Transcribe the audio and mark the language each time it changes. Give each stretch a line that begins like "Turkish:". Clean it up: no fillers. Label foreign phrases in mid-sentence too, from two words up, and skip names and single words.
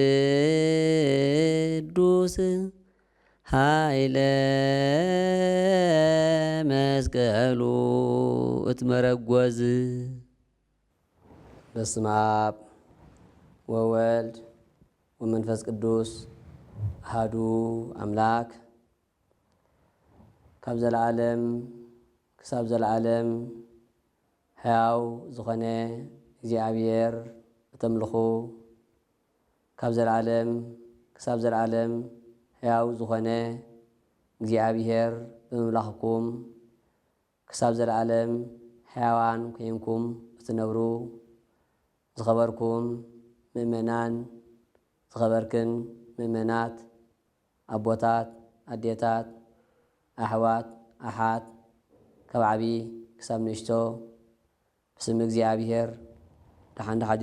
Tigrinya: ቅዱስ ኃይለ መስቀሉ እትመረጐዝ።
Geez: በስመ አብ ወወልድ ወመንፈስ ቅዱስ አሐዱ አምላክ
Tigrinya: ካብ ዘለዓለም ክሳብ ዘለዓለም ሕያው ዝኾነ እግዚአብሔር እተምልኹ ካብ ዘለዓለም ክሳብ ዘለዓለም ሕያው ዝኾነ እግዚአብሔር ብምምላኽኩም ክሳብ ዘለዓለም ሕያዋን ኮይንኩም እትነብሩ ዝኸበርኩም ምእመናን ዝኸበርክን ምእመናት ኣቦታት ኣዴታት ኣሕዋት ኣሓት ካብ ዓቢ ክሳብ ንእሽቶ ብስም እግዚኣብሔር ድሓን